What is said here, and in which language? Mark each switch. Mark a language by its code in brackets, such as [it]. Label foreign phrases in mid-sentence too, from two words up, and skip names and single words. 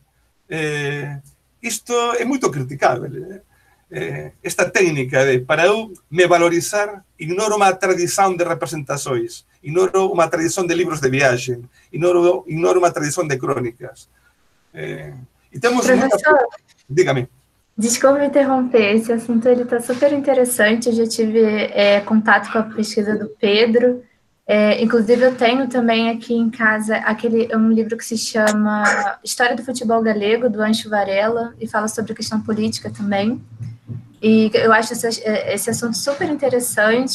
[gl] Isto é moito criticável. Esta técnica de, para eu me valorizar, ignoro unha tradición de representações, ignoro unha tradición de libros de viaxe, ignoro unha tradición de crónicas. E temos... [pt] Professor, [gl] dígame. [pt] Desculpe me interromper, esse assunto está super interessante, eu já tive contato com a pesquisa do Pedro, inclusive eu tenho também aqui em casa um livro que se chama História do Futebol Galego, do Ancho Varela, e fala sobre a questão política também, e eu acho esse assunto super interessante.